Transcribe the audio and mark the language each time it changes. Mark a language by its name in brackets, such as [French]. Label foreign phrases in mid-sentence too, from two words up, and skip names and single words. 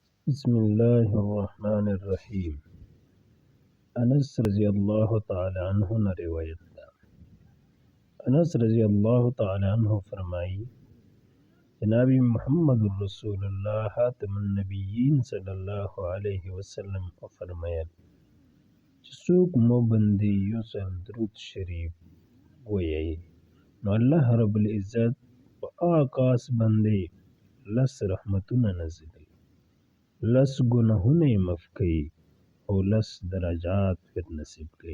[Arabic] بسم الله الرحمن الرحیم. [Pashto] انس [Arabic] رضی اللہ تعالی عنہ [Pashto] نے روایت ده. انس [Arabic] رضی اللہ تعالی عنہ [Pashto] فرمائی جناب محمد رسول اللہ خاتم النبیین [Arabic] صلی اللہ علیہ وسلم [Pashto] فرمایل چې څوک مو باندې یو ځل درود شریف ووایي نو الله [Arabic] رب العزت [Pashto] په هغه کس باندې لس رحمتونه نازلوي، لس گناهونه یې معاف کوي او لس درجات ور نصیب کوي.